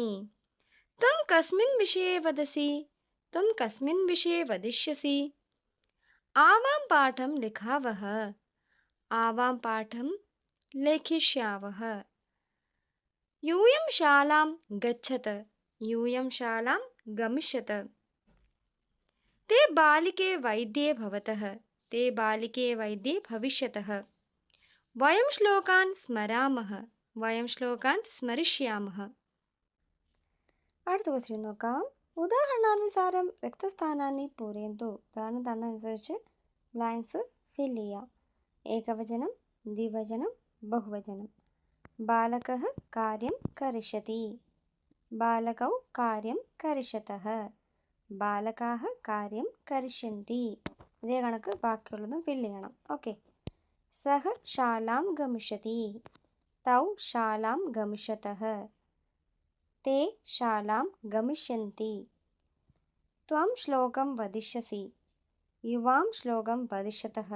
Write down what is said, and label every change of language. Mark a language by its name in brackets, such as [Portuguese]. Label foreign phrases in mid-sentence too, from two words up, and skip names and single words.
[Sanskrit] त्वं कस्मिन् विषये वदसि। त्वं कस्मिन् विषये वदिष्यसि. आवां पाठं लिखावः। आवां पाठं लेखिष्यावः. यूयं शालां गच्छत्। यूयं शालां गमिष्यत्. ते बालिके वैद्ये भवतः. ते बालिके वैद्ये भविष्यतः. वयं श्लोकान् स्मरामः. वयं श्लोकान् स्मरिष्यामः. [Malayalam] അടുത്ത ക്വസ്റ്റ്യൻ നോക്കാം. [Sanskrit] उदाहरणानुसारं व्यक्तस्थानानि पूरयन्तु. [Malayalam] ഉദാഹരണം തന്നനുസരിച്ച് [English] blanks fill [Malayalam] ചെയ്യാം. ഏകവചനം, ദ്വിവചനം, ബഹുവചനം. [Sanskrit] बालकः कार्यं करिष्यति। बालकौ कार्यं करिष्यतः. बालकाः कार्यं करिष्यन्ति. [Malayalam] ഇതേ കണക്ക് ബാക്കിയുള്ളതും ഫില്ല് ചെയ്യണം. [Sanskrit] ഓക്കെ. सह शालां गमिष्यति. तौ शालां गमिष्यतः। ते शालां गमिष्यन्ति. त्वं श्लोकं वदिष्यसि। युवां श्लोकं वदिष्यतः.